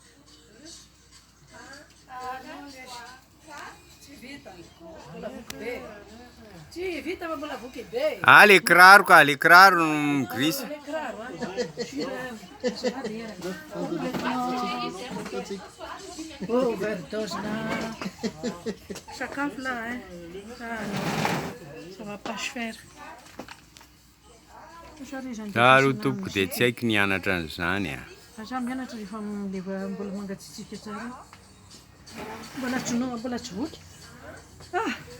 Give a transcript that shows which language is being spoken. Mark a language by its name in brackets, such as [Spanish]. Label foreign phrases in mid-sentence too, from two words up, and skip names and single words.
[Malagasy] Tsy vita fa mbola voky be. Ah, le kiraro ka, le kiraro no grisy. Oh, overdose na sakafo là hein. [French] Ça va pas se faire. [Malagasy] Aro tompoko dia tsy haiko nianatra an'izany a. Aza mianatra rehefa mbola mangatsiatsika tsara. Mbola tsy voky. Ah.